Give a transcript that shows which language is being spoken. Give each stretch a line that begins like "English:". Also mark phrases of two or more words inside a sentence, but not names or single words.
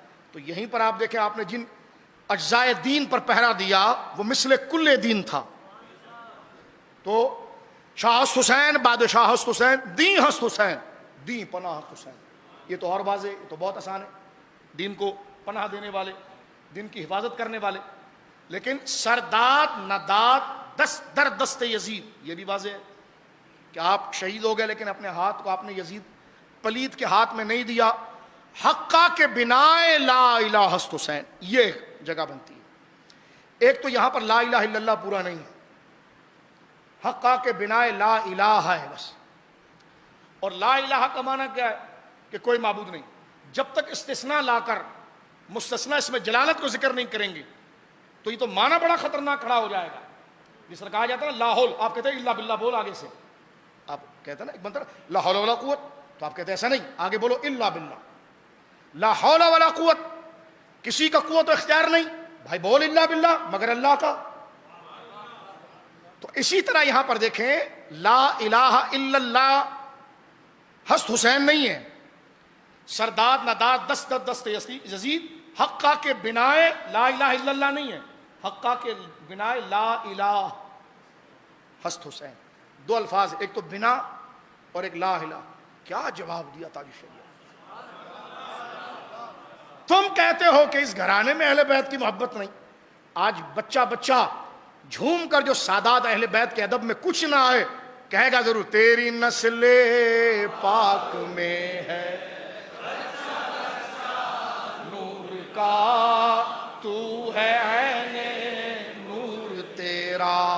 Urdu: تو یہیں پر آپ دیکھیں آپ نے جن اجزائے دین پر پہرا دیا وہ مثل کل دین تھا، تو
Persian: شاہ ہست حسین بادشاہ ہست حسین دین ہست حسین دین پناہ ہست حسین،
Urdu: یہ تو اور واضح، یہ تو بہت آسان ہے، دین کو پناہ دینے والے، دین کی حفاظت کرنے والے۔ لیکن
Persian: سرداد نداد دست در دست یزید،
Urdu: یہ بھی واضح ہے کہ آپ شہید ہو گئے لیکن اپنے ہاتھ کو آپ نے یزید پلید کے ہاتھ میں نہیں دیا۔
Persian: حقہ کے بنائے لا الہ ہست حسین،
Urdu: یہ جگہ بنتی ہے۔ ایک تو یہاں پر
Arabic: لا الہ الا اللہ
Urdu: پورا نہیں ہے، حقہ کے بنائے
Arabic: لا الہ
Urdu: ہے بس، اور
Arabic: لا الہ
Urdu: کا معنی کیا ہے کہ کوئی معبود نہیں، جب تک استثناء لا کر مستثنیٰ اس میں جلالت کو ذکر نہیں کریں گے تو یہ تو معنی بڑا خطرناک کھڑا ہو جائے گا۔ جس طرح کہا جاتا ہے نا
Arabic: لا حول،
Urdu: آپ کہتے ہیں
Arabic: الا باللہ،
Urdu: بول آگے سے، آپ کہتے ہیں نا ایک بندہ
Arabic: لا حول ولا قوت،
Urdu: تو آپ کہتے ہیں ایسا نہیں، آگے بولو
Arabic: الا باللہ، لا حول ولا قوت،
Urdu: کسی کا قوت و اختیار نہیں، بھائی بول
Arabic: الا باللہ
Urdu: مگر اللہ کا۔ تو اسی طرح یہاں پر دیکھیں
Arabic: لا الہ الا اللہ
Persian: ہست حسین
Urdu: نہیں ہے،
Persian: سرداد نداد دست دست یزید، حقہ کے بنائے
Arabic: لا الہ الا اللہ
Urdu: نہیں ہے،
Persian: حقہ کے بنائے لا الہ ہست حسین،
Urdu: دو الفاظ، ایک تو بنا اور ایک
Arabic: لا الہ۔
Urdu: کیا جواب دیا تاج الشریعہ؟ تم کہتے ہو کہ اس گھرانے میں اہل بیت کی محبت نہیں، آج بچہ بچہ جھوم کر جو سادات اہل بیت کے ادب میں کچھ نہ آئے کہے گا ضرور تیری نسل پاک میں ہے نور کا، تو ہے عین نور تیرا۔